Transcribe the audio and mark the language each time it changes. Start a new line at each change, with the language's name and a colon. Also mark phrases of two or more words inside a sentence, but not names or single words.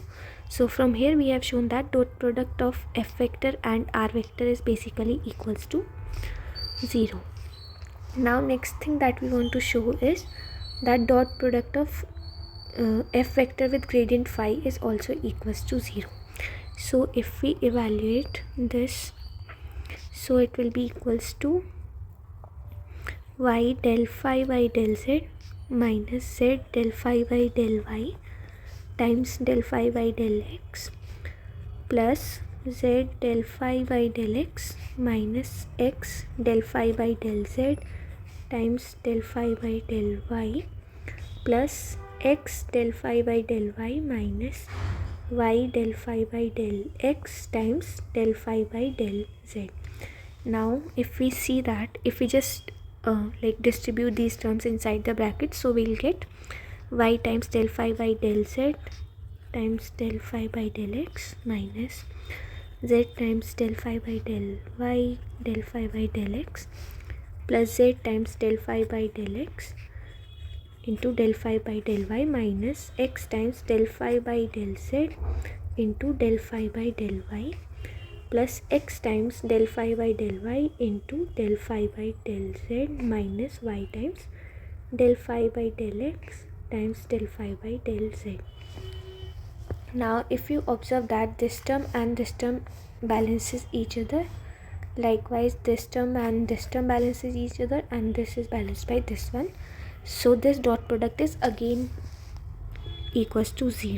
English: So from here we have shown that dot product of f vector and r vector is basically equals to 0. Now next thing that we want to show is that dot product of f vector with gradient phi is also equals to 0. So if we evaluate this, so it will be equals to y del phi by del z minus z del phi by del y times del phi by del x plus z del phi by del x minus x del phi by del z times del phi by del y plus x del phi by del y minus y del phi by del x times del phi by del z. Now if we see that, if we just distribute these terms inside the bracket, so we'll get y times del phi by del z times del phi by del x minus z times del phi by del y del phi by del x plus z times del phi by del x into del phi by del y minus x times del phi by del z into del phi by del y plus x times del phi by del y into del phi by del z minus y times del phi by del x times del phi by del z. Now if you observe that this term and this term balances each other, likewise this term and this term balances each other, and this is balanced by this one, so this dot product is again equals to 0.